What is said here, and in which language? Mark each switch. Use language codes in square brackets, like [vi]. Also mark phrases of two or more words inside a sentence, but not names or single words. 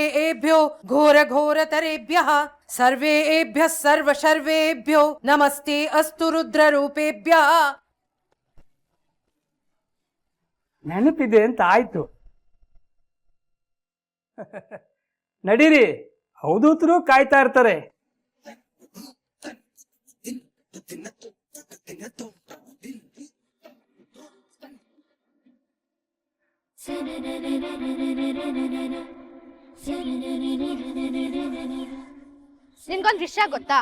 [sa] एभ्यो घोर घोर तरेभ्यः सर्वेभ्यः सर्व शर्वेभ्यो नमस्ते अस्तु रुद्र रूपेभ्यः. [kn] ನೆನಪಿದೆ ಅಂತ ಆಯ್ತು. ನಡೀರಿ, ಅವಧೂತರು ಕಾಯ್ತಾ ಇರ್ತಾರೆ. ನಿನ್ಗೊಂದ್ ವಿಷಯ ಗೊತ್ತಾ?